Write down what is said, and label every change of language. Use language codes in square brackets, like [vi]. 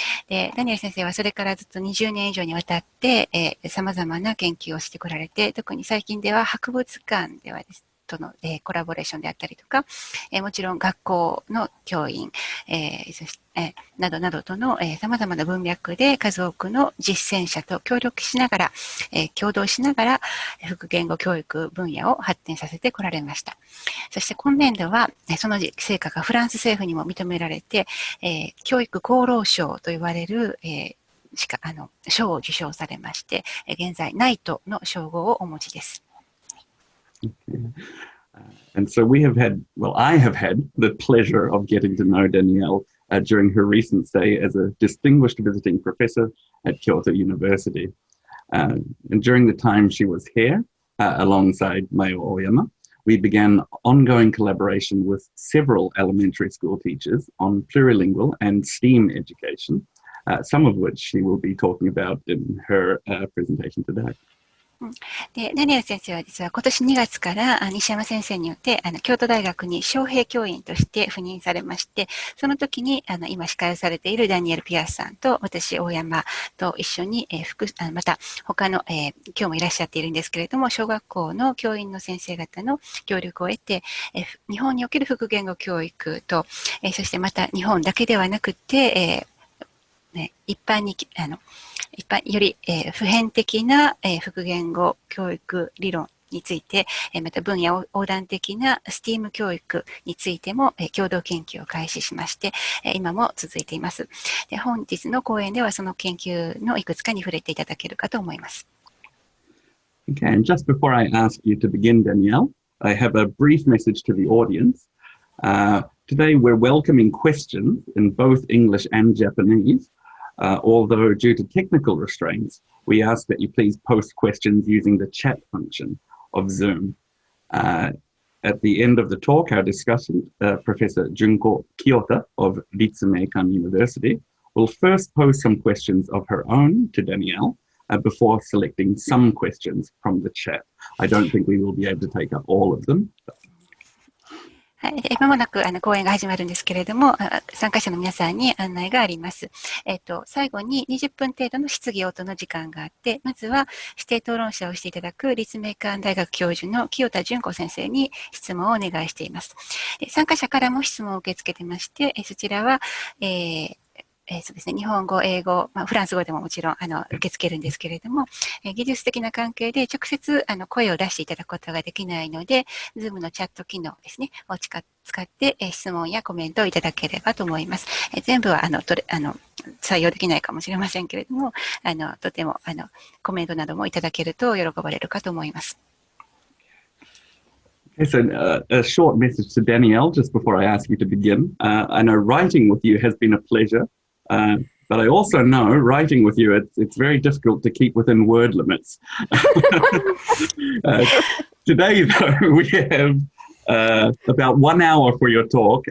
[ja] で、ダニエル先生はそれからずっと20年以上にわたって様々な研究をしてこられて、特に最近では博物館ではですとのコラボレーションであったりとか、もちろん学校の教員、そしてなどなどとの様々な文脈で数多くの実践者と協力しながら、共同しながら複言語教育分野を発展させてこられました。そして今年度はその成果がフランス政府にも認められて、教育功労賞と言われる賞を受賞されまして、現在ナイトの称号をお持ちです。 [en] And so I have had the pleasure of getting to know Danielle during her recent stay as a distinguished visiting professor at Kyoto University. And during the time she was here, alongside Mayo Oyama, we began ongoing collaboration with several elementary school teachers on plurilingual and STEAM education, some of which she will be talking about in her presentation today. [ja] でダニエル先生は実は今年2月から西山先生によって京都大学に招聘教員として赴任されまして、その時に今司会をされているダニエル・ピアースさんと私大山と一緒にまた他の、今日もいらっしゃっているんですけれども、小学校の教員の先生方の協力を得て、日本における複言語教育と、そしてまた日本だけではなくて、一般より、普遍的な、複言語教育理論について、また分野横断的な STEAM 教育についても、共同研究を開始しまして、今も続いています。で、本日の講演ではその研究のいくつかに触れていただけるかと思います。 [en] Okay, and just before I ask you to begin, Danielle, I have a brief message to the audience. Today we're welcoming questions in both English and Japanese. Although due to technical restraints, we ask that you please post questions using the chat function of Zoom. At the end of the talk, our discussant, Professor Junko KIYOTA of Ritsumeikan University, will first pose some questions of her own to Danielle before selecting some questions from the chat. I don't think we will be able to take up all of them. [ja] はい、まもなく講演が始まるんですけれども、参加者の皆さんに案内があります。最後に20分程度の質疑応答の時間があって、まずは指定討論者をしていただく立命館大学教授の清田純子先生に質問をお願いしています。参加者からも質問を受け付けてまして、そちらは、そうですね、日本語、英語、フランス語でももちろん受け付けるんですけれども、技術的な関係で直接声を出していただくことができないので、Zoom のチャット機能ですね、を使って質問やコメントをいただければと思います。全部は採用できないかもしれませんけれども、とてもコメントなどもいただけると喜ばれるかと思います。 [en] Okay, so a short message to Danielle just before I ask you to begin. I know writing with you has been a pleasure. But I also know writing with you, it's very difficult to keep within word limits. Today, though, we have about 1 hour for your talk.